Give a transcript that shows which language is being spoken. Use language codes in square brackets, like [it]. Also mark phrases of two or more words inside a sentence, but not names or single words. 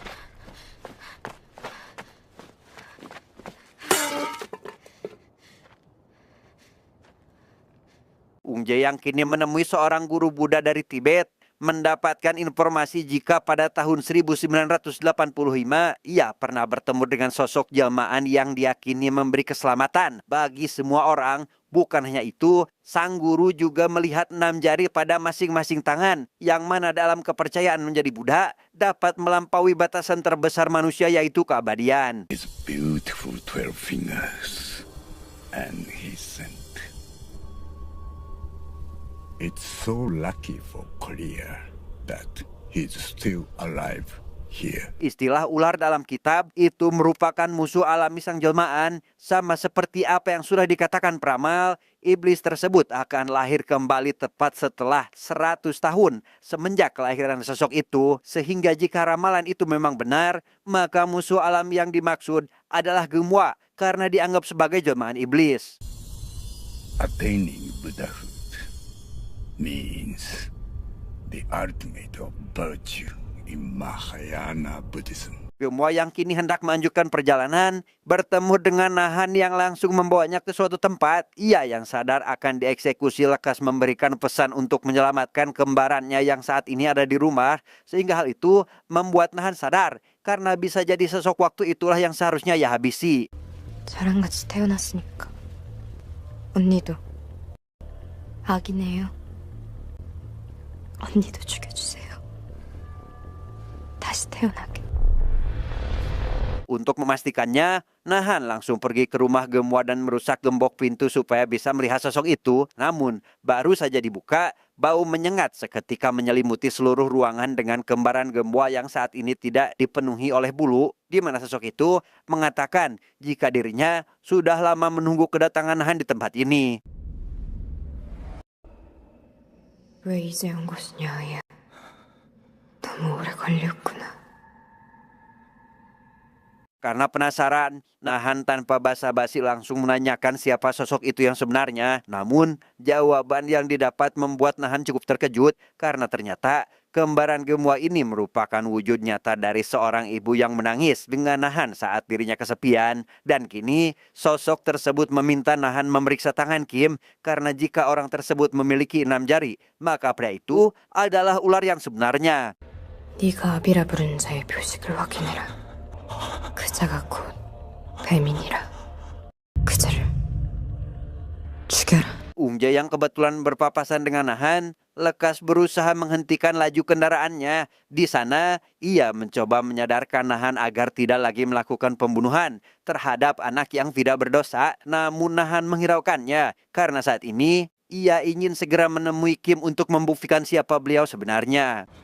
[id] Ung Jae yang kini menemui seorang guru Buddha dari Tibet mendapatkan informasi jika pada tahun 1985 ia pernah bertemu dengan sosok jelmaan yang diyakini memberi keselamatan bagi semua orang. Bukan hanya itu, sang guru juga melihat 6 jari pada masing-masing tangan yang mana dalam kepercayaan menjadi Buddha dapat melampaui batasan terbesar manusia yaitu keabadian. [en] His beautiful 12 fingers and his scent. It's so lucky for Korea that he's still alive here. [id] Istilah ular dalam kitab itu merupakan musuh alami sang jelmaan. Sama seperti apa yang sudah dikatakan peramal, iblis tersebut akan lahir kembali tepat setelah 100 tahun semenjak kelahiran sosok itu. Sehingga jika ramalan itu memang benar, maka musuh alami yang dimaksud adalah Gembua karena dianggap sebagai jelmaan iblis. [en] Attaining Buddhahood means the ultimate of virtue in Mahayana Buddhism. [id] Gemwa yang kini hendak melanjutkan perjalanan bertemu dengan Nahan yang langsung membawanya ke suatu tempat. Ia yang sadar akan dieksekusi lekas memberikan pesan untuk menyelamatkan kembarannya yang saat ini ada di rumah. Sehingga hal itu membuat Nahan sadar karena bisa jadi sosok waktu itulah yang seharusnya ia habisi. [ko] 저랑 같이 태어났으니까 언니도 악이네요. 언니도 죽여주세요. 다시 태어나게. [id] Untuk memastikannya, Nahan langsung pergi ke rumah Gemwa dan merusak gembok pintu supaya bisa melihat sosok itu. Namun, baru saja dibuka, bau menyengat seketika menyelimuti seluruh ruangan dengan kembaran Gemwa yang saat ini tidak dipenuhi oleh bulu, di mana sosok itu mengatakan jika dirinya sudah lama menunggu kedatangan Nahan di tempat ini. [ko] 왜 이제 온 것이냐, 야. 너무 오래 걸렸구나. [id] Karena penasaran, Nahan tanpa basa-basi langsung menanyakan siapa sosok itu yang sebenarnya. Namun, jawaban yang didapat membuat Nahan cukup terkejut karena ternyata kembaran Gemwa ini merupakan wujud nyata dari seorang ibu yang menangis dengan Nahan saat dirinya kesepian. Dan kini, sosok tersebut meminta Nahan memeriksa tangan Kim karena jika orang tersebut memiliki 6 jari, maka pria itu adalah ular yang sebenarnya. [ko] 네가 아비라 부르는 자의 표식을 확인해라. 그 자가 곧 배민이라. 그 자를 죽여라. [id] Ungje yang kebetulan berpapasan dengan Nahan lekas berusaha menghentikan laju kendaraannya. Di sana, ia mencoba menyadarkan Nahan agar tidak lagi melakukan pembunuhan terhadap anak yang tidak berdosa. Namun Nahan menghiraukannya karena saat ini ia ingin segera menemui Kim untuk membuktikan siapa beliau sebenarnya.